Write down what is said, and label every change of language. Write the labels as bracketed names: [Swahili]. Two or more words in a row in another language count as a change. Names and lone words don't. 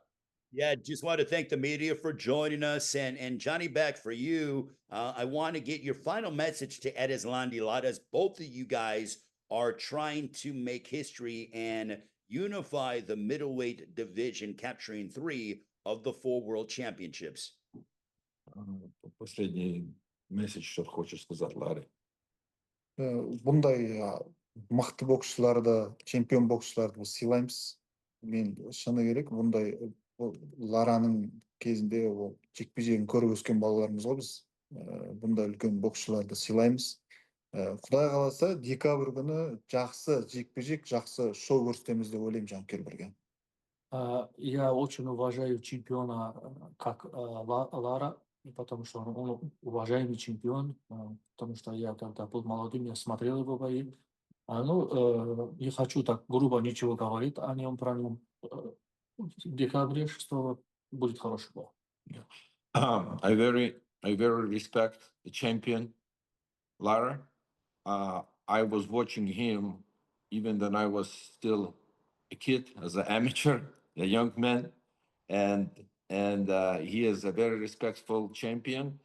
[English] Yeah, just want to thank the media for joining us, and Janibek, for you. I want to get your final message to Erislandy Ladas. Both of you guys are trying to make history and unify the middleweight division, capturing 3 of the 4 world championships. [Russian] Последний месседж, что хочешь сказать, Ларри? [Kazakh] Бұндай мықты боксшыларды, чемпион боксшыларды біз сыйлаймыз. Мен шыны керек, бұндай Лараның кезінде ол жекпе-жегін көріп өскен балаларымыз ғой біз. Бұндай үлкен боксшыларды сыйлаймыз. Құдай қаласа, декабрь күні жақсы жекпе-жек, жақсы шоу көрсетеміз деп ойлаймын жанкүйерлерге. [Russian] Я очень уважаю чемпиона как Лара, потому что он уважаемый чемпион, потому что я когда был молодым, я смотрел его бои. Не хочу так грубо ничего говорить о нем, про нем. В декабре 6 будет хороший бой. [English] I very respect the champion, Lara. I was watching him even when I was still a kid, as an amateur, a young man, and he is a very respectful champion.